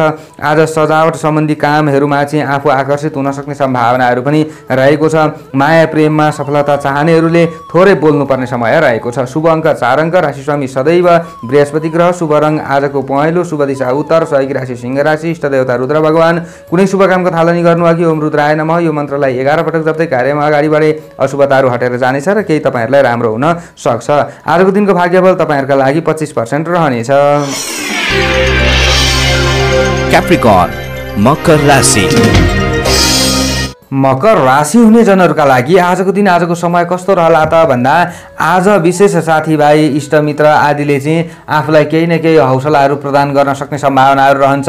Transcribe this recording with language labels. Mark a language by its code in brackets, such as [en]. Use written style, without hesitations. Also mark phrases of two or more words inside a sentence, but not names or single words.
[ne] आज सजावट सम्बन्धी कामहरूमा चाहिँ आफू आकर्षित हुन सक्ने सम्भावनाहरू पनि रहेको छ। माया प्रेममा सफलता चाहनेहरूले थोरै बोल्नुपर्ने समय रहेको छ। शुभ अङ्क 4 अङ्क। राशि स्वामी सदैव बृहस्पति ग्रह। शुभ रङ आजको पहेँलो। शुभ दिशा उत्तर। सहयोगी राशि सिंह राशि। इष्ट देवता रुद्र भगवान। कुनै शुभ कामको थालनी गर्नु अघि [sa] ओम रुद्राय नमः [ne] यो मन्त्रलाई 11 पटक जप्दै कार्यमा अगाडि बढे अशुभताहरू हटेर जानेछ र केही तपाईहरुलाई राम्रो हुन सक्छ। आजको दिनको भाग्यबल तपाईहरुका लागि 25% रहनेछ। क्याप्रिकर्न मकर राशि। मकर राशि हुने जनहरूका लागि आजको दिन आजको समय कस्तो रहला त भन्दा आज विशेष साथीभाइ इष्टमित्र आदिले चाहिँ आफूलाई केही न केही हौसलाहरू प्रदान गर्न सक्ने सम्भावनाहरू रहन्छ।